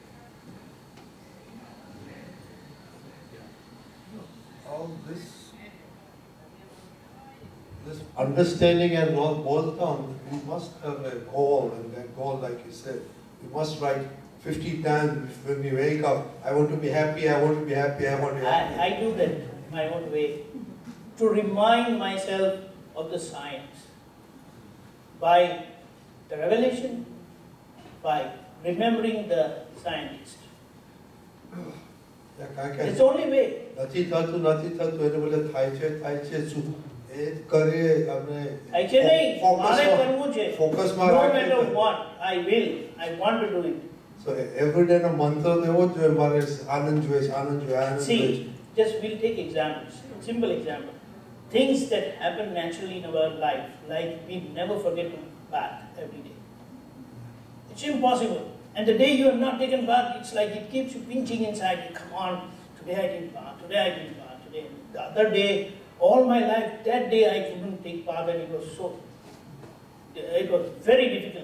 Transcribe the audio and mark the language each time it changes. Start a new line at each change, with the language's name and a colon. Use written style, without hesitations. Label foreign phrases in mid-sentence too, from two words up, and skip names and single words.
English: All this understanding and all boils down, you must have a goal, and that goal, like you said, you must write 50 times when you wake up, I want to be happy, I want to be happy, I want to be happy. I do that my own way. to remind myself of the science by the revelation, by remembering the scientist. It's the only way.
Gujarati: નથી થતું એને બોલે થાય છે શું એ કરે આપણે થાય છે નહીં, મારે કરવું છે. ફોકસમાં
English: No
Gujarati: રાખે
English: matter what, I want to do it. So every day
Gujarati: નો મંત્ર તો એવો જ જોઈએ મારે આનંદ જોઈએ આનંદ
English: See,
Gujarati: જોઈએ.
English: just we'll take examples, simple example. Things that happen naturally in our life, like we never forget to bath every day. It's impossible. And the day you have not taken bath, it's like it keeps you pinching inside. Come on, today I didn't bath, today I didn't bath, today. The other day, all my life, that day I couldn't take bath and it was very difficult.